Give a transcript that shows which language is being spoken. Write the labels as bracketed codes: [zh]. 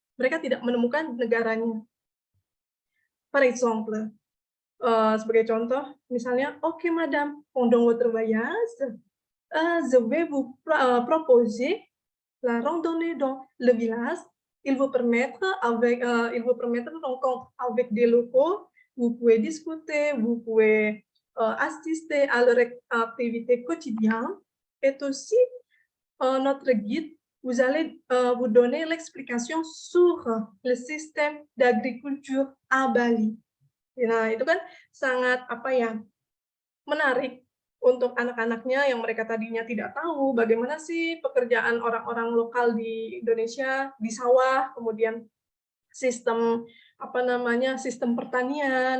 [id] Mereka tidak menemukan negaranya. [fr] Par exemple, [id] sebagai contoh, misalnya, [fr] "Oke, madame, pendant votre voyage, je vais vous proposer la randonnée dans le village. Il vous permettre rencontre avec des locaux. Vous pouvez discuter, vous pouvez assister à leur activité quotidienne. Et aussi, notre guide, vous allez vous donner l'explication sur le système d'agriculture à Bali." [id] Nah, itu kan sangat menarik untuk anak-anaknya yang mereka tadinya tidak tahu bagaimana sih pekerjaan orang-orang lokal di Indonesia di sawah, kemudian sistem sistem pertanian.